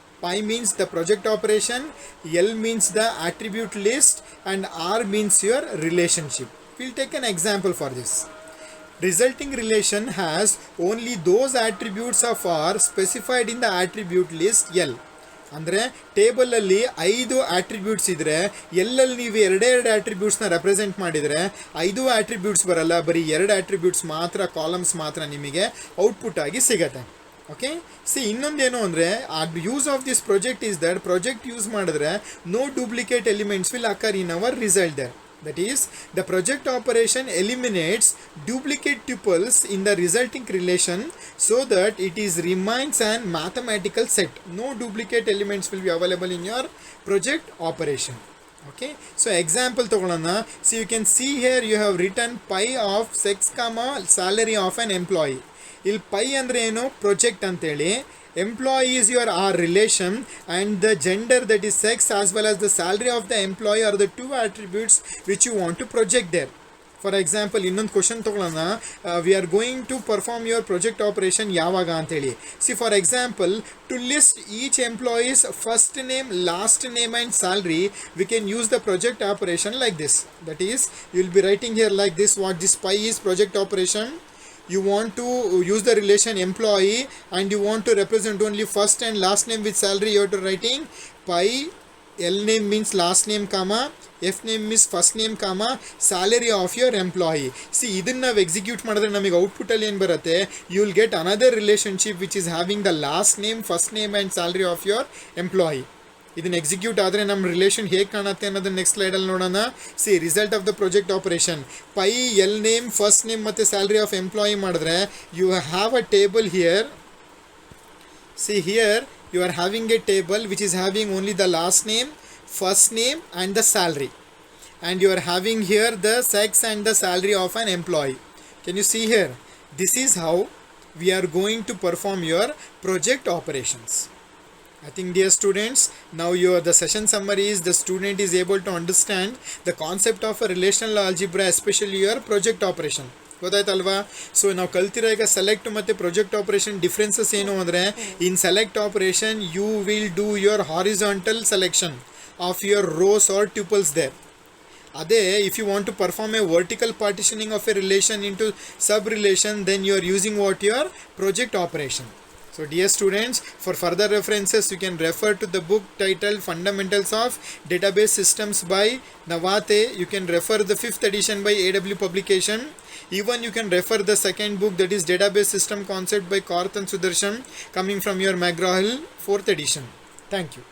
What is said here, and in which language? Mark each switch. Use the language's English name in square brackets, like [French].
[English] Pi means the project operation, L means the attribute list, and R means your relationship. We'll take an example for this. Resulting relation has only those attributes of R specified in the attribute list L. [Kannada] ಅಂದರೆ ಟೇಬಲಲ್ಲಿ 5 attributes ಇದ್ದರೆ ಎಲ್ಲಲ್ಲಿ ನೀವು ಎರಡೆರಡು ಆಟ್ರಿಬ್ಯೂಟ್ಸ್ನ represent ಮಾಡಿದರೆ 5 attributes ಬರಲ್ಲ, ಬರೀ 2 attributes ಮಾತ್ರ, columns ಮಾತ್ರ ನಿಮಗೆ ಔಟ್ಪುಟ್ ಆಗಿ ಸಿಗತ್ತೆ. [English] okay, see [Kannada] ಇನ್ನೊಂದೇನು ಅಂದರೆ [English] use of this project is that project [Kannada] use ಮಾಡಿದ್ರೆ [English] No duplicate elements will occur in our result there. That is, the project operation eliminates duplicate tuples in the resulting relation so that it is remains an mathematical set. No duplicate elements will be available in your project operation. Okay, so example [Kannada] ತಗೊಳ್ಳೋಣ. [English] So you can see here you have written pi of sex comma salary of an employee. [Kannada] ಇಲ್ಲಿ pi ಅಂದರೆ ಏನು? Project ಅಂತೇಳಿ. [English] Employee is your R relation, and the gender, that is sex, as well as the salary of the employee are the two attributes which you want to project there. [Kannada] For example, ಇನ್ನೊಂದು question ತಗೊಳ್ಳೋಣ. [English] We are going to perform your project operation [Kannada] ಯಾವಾಗ ಅಂತೇಳಿ. [English] See, for example, to list each employee's first name, last name and salary, we can use the project operation like this. That is, you will be writing here like this, what this pi is project operation. You want to use the relation employee and you want to represent only first and last name with salary. You have to writing pi L name means last name comma F name means first name comma salary of your employee. [Kannada] See, ಇದನ್ನ ನಾವು execute ಮಾಡಿದ್ರೆ ನಮಗೆ output ಅಲ್ಲಿ ಏನು ಬರುತ್ತೆ? [English] You will get another relationship which is having the last name, first name and salary of your employee. [Kannada] ಇದನ್ನು execute ಆದರೆ ನಮ್ಮ ರಿಲೇಷನ್ ಹೇಗೆ ಕಾಣುತ್ತೆ ಅನ್ನೋದನ್ನ ನೆಕ್ಸ್ಟ್ ಸ್ಲೈಡಲ್ಲಿ ನೋಡೋಣ. [English] see result of the project operation pi L name, first name ಮತ್ತು salary of employee [Kannada] ಮಾಡಿದ್ರೆ [English] You have a table here. See here you are having a table which is having only the last name, first name and the salary, and you are having here the sex and the salary of an employee. Can you see here? This is how we are going to perform your project operations. I think, dear students, now the session summary is the student is able to understand the concept of a relational algebra, especially your project operation. [Kannada] ಗೊತ್ತಾಯ್ತಲ್ವಾ? So ನಾವು ಕಲ್ತಿರೋ ಈಗ select ಮತ್ತು project operation differences ಏನು ಅಂದರೆ, [English] In select operation you will do your horizontal selection of your rows or tuples there. [Kannada] ಅದೇ [English] If you want to perform a vertical partitioning of a relation into sub relation, then you are using what your project operation. So dear students, for further references you can refer to the book titled Fundamentals of Database Systems by Navate. You can refer the 5th edition by AW Publication. Even you can refer the second book, that is Database System Concept by Karth and Sudarshan, coming from your McGraw-Hill 4th edition. Thank you.